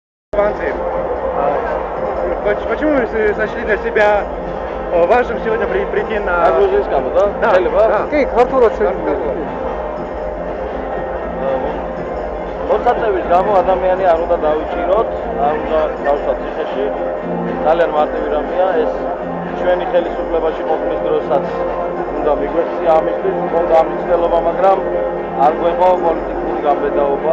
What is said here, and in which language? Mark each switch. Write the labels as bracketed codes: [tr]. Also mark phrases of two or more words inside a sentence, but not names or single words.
[ru] Почему вы сочли для себя важным сегодня прийти на... грузинскому, да? Да, да. [ka] კი, ქართულად მოსაწევის გამო ადამიანი არ უნდა დავიჭიროთ, არ უნდა გავსვათ ციხეში. ძალიან მარტივი რამეა ეს ჩვენი ხელისუფლებაში ყოფნის დროსაც უნდა მიგვექცია ამისთვის, მქონდა ამ მცდელობა, მაგრამ არ გვეყო პოლიტიკური გაბედაობა.